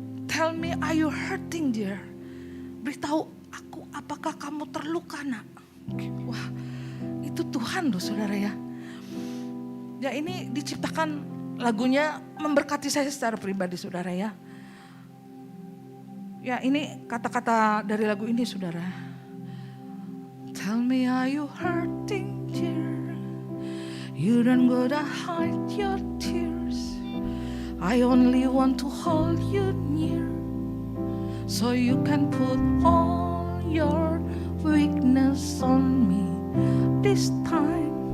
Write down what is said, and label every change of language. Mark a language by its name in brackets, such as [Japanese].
[English] Tell me, are you hurting dear? [Indonesian] Beritahu aku, apakah kamu terluka nak? Wah, itu Tuhan loh saudara ya. Ya ini diciptakan lagunya memberkati saya secara pribadi saudara ya. Ya ini kata-kata dari lagu ini saudara. [English] Tell me are you hurting dear? You don't gotta hide your tears. I only want to hold you near. So you can put all your weakness on me this time.